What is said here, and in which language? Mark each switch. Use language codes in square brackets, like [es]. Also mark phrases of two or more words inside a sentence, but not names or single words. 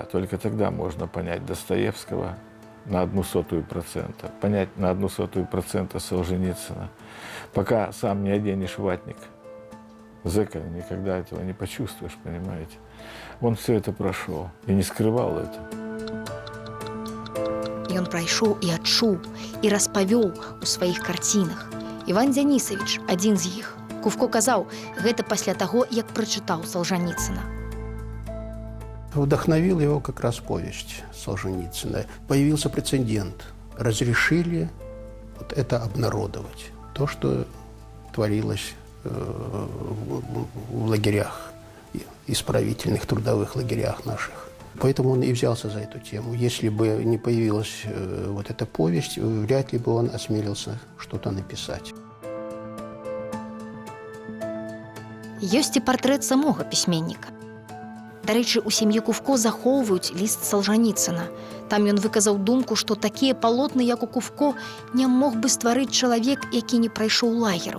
[ru] Только тогда можно понять Достоевского на 0,01%, понять на 0,01% Солженицына. Пока сам не оденешь ватник зэка, никогда этого не почувствуешь, понимаете. Он все это прошел и не скрывал это. [be] Ён прайшоў і адчуў, і распавёў у сваіх карцінах. Іван Дзянісавіч, адзін з іх. Кувко казаў, гэта пасля таго, як прачытаў Солженіцына. [ru] Вдохновил его как раз повесть Солженицына. Появился прецедент. Разрешили вот это обнародовать. То, что творилось в лагерях, исправительных трудовых лагерях наших. Поэтому он и взялся за эту тему. Если бы не появилась вот эта повесть, вряд ли бы он осмелился что-то написать. [be] Ёсць і партрэт самога пісьменніка. Дарэчы, у сям'і Кувко захоўваюць ліст Салжаніцына. Там ён выказаў думку, што такія палотны, як у Кувко, не мог бы стварыць чалавек, які не прайшоў лагераў.